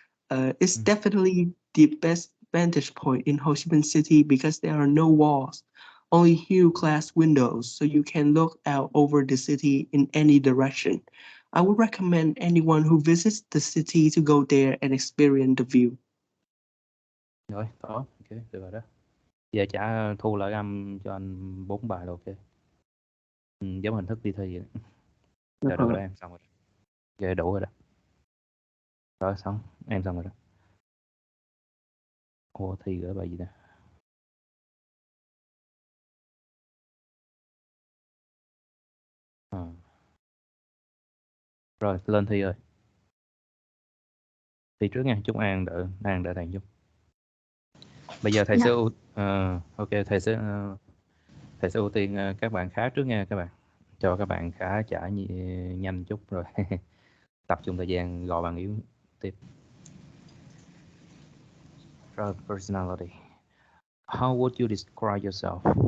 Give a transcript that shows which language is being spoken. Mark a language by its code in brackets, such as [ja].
[en] It's definitely the best vantage point in Ho Chi Minh City because there are no walls, only huge glass windows so you can look out over the city in any direction. I would recommend anyone who visits the city to go there and experience the view. [vi] Rồi, đó, ok, được rồi đó. Giờ trả thu lại âm cho anh 4 bài là ok. Giống hình thức đi thi vậy. Rồi được rồi em, xong rồi. Giờ đủ rồi đó. Rồi xong, em xong rồi đó. Ủa thi gửi bài gì nè? Rồi, lên thi rồi. Thi trước nha, chúc An đợi thầy chút. Bây giờ thầy sẽ ok, thầy sẽ ưu tiên các bạn khá trước nha các bạn. Cho các bạn khá trả nhanh chút rồi tập trung thời gian gọi bạn yếu tiếp. Rồi, personality. [en] How would you describe yourself?